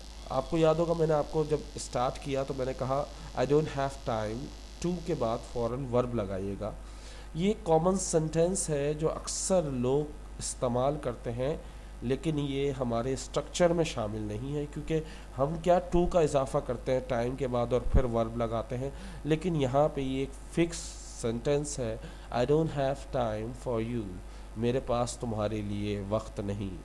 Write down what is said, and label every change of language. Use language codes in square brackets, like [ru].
[ur] آپ کو یاد ہوگا میں نے آپ کو جب اسٹارٹ کیا تو میں نے کہا [en] I don't have time, [ur] to کے بعد فوراً ورب لگائیے گا. یہ کامن سینٹینس ہے جو اکثر لوگ استعمال کرتے ہیں، لیکن یہ ہمارے اسٹرکچر میں شامل نہیں ہے، کیونکہ ہم کیا ٹو کا اضافہ کرتے ہیں ٹائم کے بعد اور پھر ورب لگاتے ہیں. لیکن یہاں پہ یہ ایک فکس سینٹینس ہے [en] I don't have time for you. [ur] میرے پاس تمہارے لیے وقت نہیں.